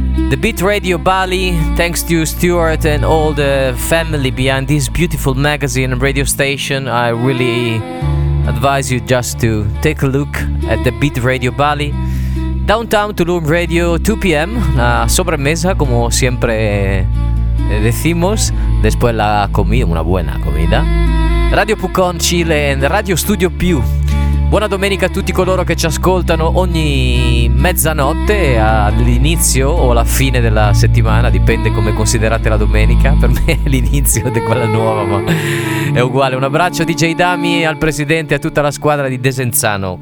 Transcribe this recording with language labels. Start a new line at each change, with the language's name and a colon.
English: The Beat Radio Bali, thanks to Stuart and all the family behind this beautiful magazine and radio station. I really advise you just to take a look at the Beat Radio Bali. Downtown Tulum Radio, 2 p.m.
Spanish: La sobremesa, como siempre decimos, después la comida, una buena comida.
English: Radio Pucón Chile and Radio Studio Più.
Italian: Buona domenica a tutti coloro che ci ascoltano ogni mezzanotte, all'inizio o alla fine della settimana, dipende come considerate la domenica, per me è l'inizio di quella nuova, ma è uguale. Un abbraccio DJ Dami, al presidente e a tutta la squadra di Desenzano.